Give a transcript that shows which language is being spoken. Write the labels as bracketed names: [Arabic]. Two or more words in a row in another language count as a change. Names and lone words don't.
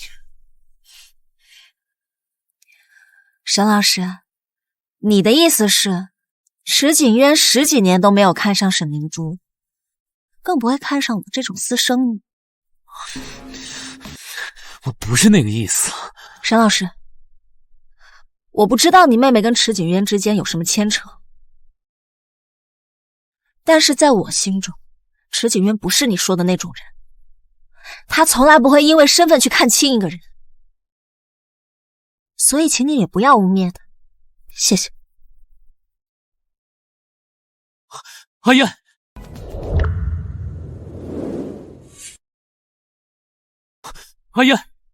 [Chinese] 沈老師，你的意思是池景淵10幾年都沒有看上沈明珠，更不會看上我這種私生。我不是那個意思。沈老師，我不知道你妹妹跟池景淵之間有什麼牽扯，但是在我心中，池景淵不是你說的那種人，他從來不會因為身份去看輕一個人，所以請你也不要污衊他，謝謝。阿燕，阿燕，